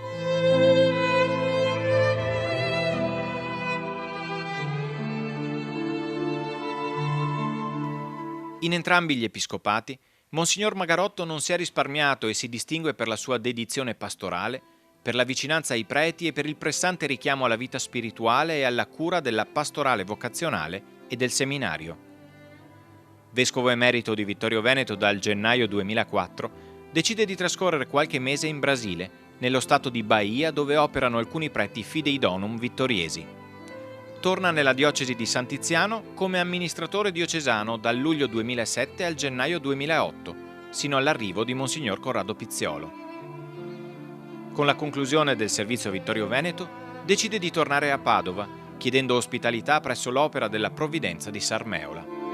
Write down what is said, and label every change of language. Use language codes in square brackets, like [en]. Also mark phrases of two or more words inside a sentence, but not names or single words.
[it] In entrambi gli episcopati, Monsignor Magarotto non si è risparmiato e si distingue per la sua dedizione pastorale, per la vicinanza ai preti e per il pressante richiamo alla vita spirituale e alla cura della pastorale vocazionale e del seminario. Vescovo emerito di Vittorio Veneto dal gennaio 2004, decide di trascorrere qualche mese in Brasile, nello stato di Bahia dove operano alcuni preti [la] fidei donum [it] vittoriesi. Torna nella diocesi di San Tiziano come amministratore diocesano dal luglio 2007 al gennaio 2008, sino all'arrivo di Monsignor Corrado Pizziolo. Con la conclusione del servizio a Vittorio Veneto, decide di tornare a Padova, chiedendo ospitalità presso l'Opera della Provvidenza di Sarmeola.